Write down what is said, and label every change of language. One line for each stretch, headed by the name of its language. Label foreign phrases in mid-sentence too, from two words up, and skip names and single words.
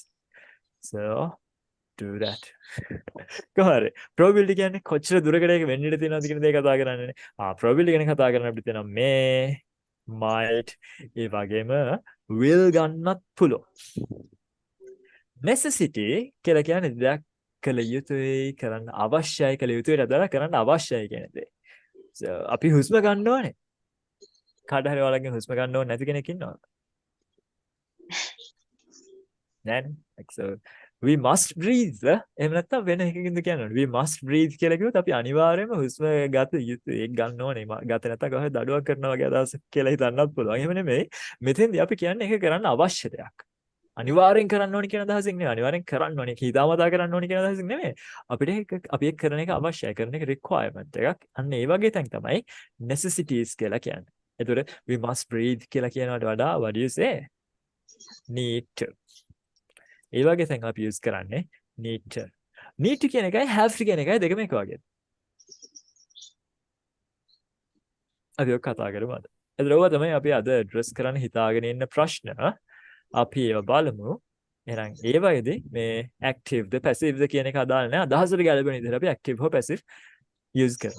English: So do that.
Sinhala: කොහරි probability කියන්නේ කොච්චර දුරකට ඒක වෙන්න ඉඩ තියෙනවද කියන දේ කතා කරන්නේ. probability ගැන කතා කරන්න අපිට තියෙනවා
English: may, might,
Sinhala: ඒ වගේම will ගන්නත් පුළුවන්. necessity කියලා කියන්නේ දෙයක් කළ යුතුයි, කරන්න අවශ්‍යයි, කළ යුතුයි රදලා කරන්න අවශ්‍යයි කියන දේ. So අපි හුස්ම ගන්න ඕනේ. කාට හරි ඔයාලගෙන් හුස්ම ගන්න ඕනේ නැති කෙනෙක් ඉන්නවද? නෑනේ.
English: So we must breathe.
Sinhala: එහෙම නැත්නම් වෙන එකකින්ද කියන්නේ
English: we must breathe
Sinhala: කියලා කිව්වොත් අපි අනිවාර්යයෙන්ම හුස්ම ගත යුතුයි. ඒක ගන්න ඕනේ. ගත නැත්නම් කොහේ දඩුවක් කරනවා වගේ අදහසක් කියලා හිතන්නත් පුළුවන්. එහෙම නෙමෙයි. මෙතෙන්දී අපි කියන්නේ ඒක කරන්න අවශ්‍ය දෙයක්. අනිවාර්යෙන් කරන්න ඕනේ කියන අදහසින් නෙමෙයි. අනිවාර්යෙන් කරන්න ඕනේ. හිතාමතා කරන්න ඕනේ කියන අදහසින් නෙමෙයි. අපිට අපි ඒක කරන එක අවශ්‍යයි. කරන එක requirement එකක්. අන්න ඒ වගේ තැන් තමයි necessities කියලා කියන්නේ. ඒතකොට
English: we must breathe
Sinhala: කියලා කියනවට වඩා
English: what do you say? need to.
Sinhala: ඒ වගේ තැන් අපි use කරන්නේ
English: need to. need to
Sinhala: කියන එකයි
English: have to
Sinhala: කියන එකයි දෙකම එක වගේ. අපි ඔක කතා කරමු අද. ඒතර ඔය තමයි අපි අද address කරන්න හිතාගෙන ඉන්න ප්‍රශ්න. අපි ඒව බලමු. එහෙනම් ඒ වගේදී මේ active ද passive ද කියන එක අදාළ නැහැ. අදහසට ගැලපෙන විදිහට අපි active හෝ
English: passive use
Sinhala: කරනවා.